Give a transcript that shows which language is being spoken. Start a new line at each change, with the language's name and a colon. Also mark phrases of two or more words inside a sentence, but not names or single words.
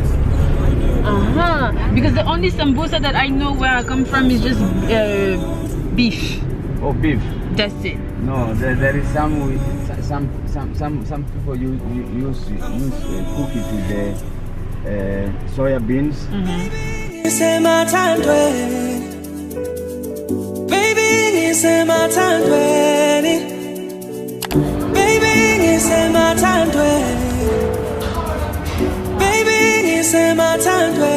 English: Because the only sambosa that I know where I come from is just beef. Oh, beef. That's it. No, there is some people use cook it with the soya beans. Say my time, baby, say my time, baby, say my time, baby, say my time,